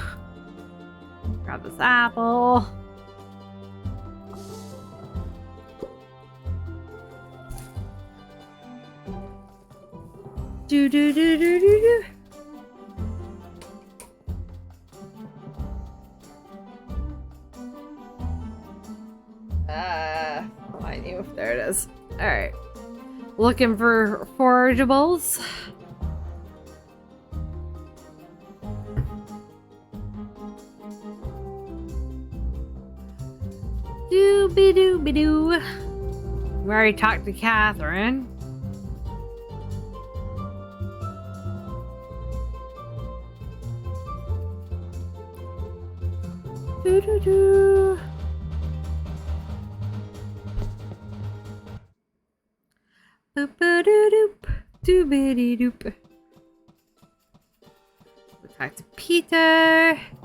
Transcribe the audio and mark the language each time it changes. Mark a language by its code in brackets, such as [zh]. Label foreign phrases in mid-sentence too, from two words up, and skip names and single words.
[en] Grab this apple. Do do do do do do. I knew. There it is. All right. Looking for forageables. Doo-be-doo-be-doo. We already talked to Catherine. Doo-doo-doo. Boop-a-doo-doop. Doo-be-dee-doop. We'll talk to Peter.